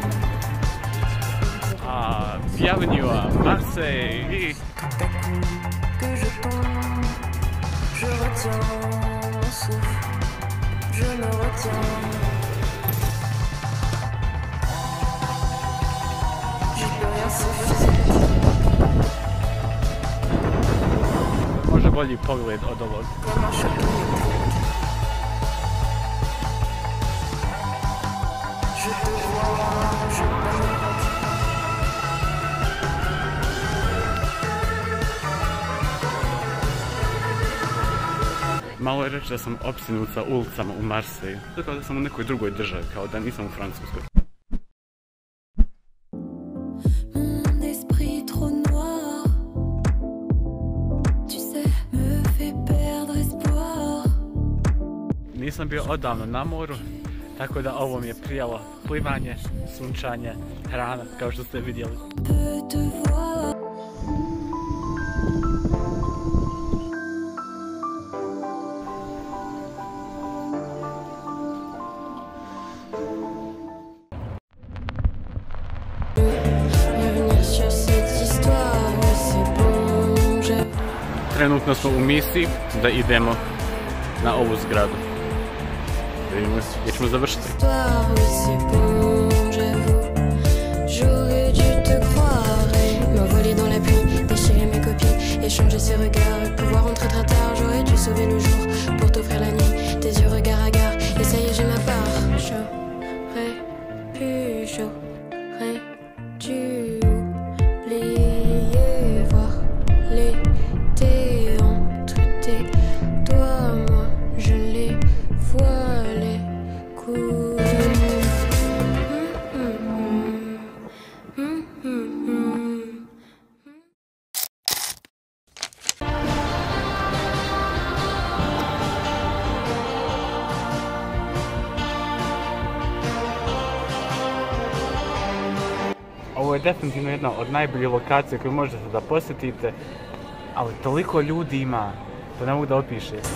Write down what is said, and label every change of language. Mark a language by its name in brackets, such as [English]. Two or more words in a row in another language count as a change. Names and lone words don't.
[French] Ah, bienvenue à Marseille. Tout à coup que je tombe, je retiens mon souffle, je me retiens. J'y peux rien, c'est physique. [Serbian] Može bolji pogled od ovog. [French] Comme un choc électrique. Je te vois, je panique. [Serbian] Malo je reći da sam opsjednut sa ulicama u Marseju. To kao da sam u nekoj drugoj državi, kao da nisam u Francuskoj. [French] Mon esprit trop noir, tu sais, me fait perdre espoir. [Serbian] Nisam bio odavno na moru, tako da ovo mi je prijalo plivanje, sunčanje, hrana, kao što ste vidjeli. [French] Peux te voir. Revenir sur cette histoire, mais c'est bon, j'ai... [Serbian] Trenutno smo u misiji da idemo na ovu zgradu. Vidimo gdje ćemo završiti. [French] Histoire, mais c'est bon, j'avoue. J'aurais dû te croire et m'envoler dans la pluie, déchirer mes copies, échanger ses regards, pouvoir rentrer très tard. J'aurais dû sauver le jour pour t'offrir la nuit, tes yeux regard à gare. Et ça y est, j'ai ma part. J'aurais pu, j'aurais dû oublier, voir l'été entre tes doigts. Moi, je les vois, les coups. [Serbian] Ovo je definitivno jedna od najboljih lokacija koju možete da posjetite, ali toliko ljudi ima, to ne mogu da opiše.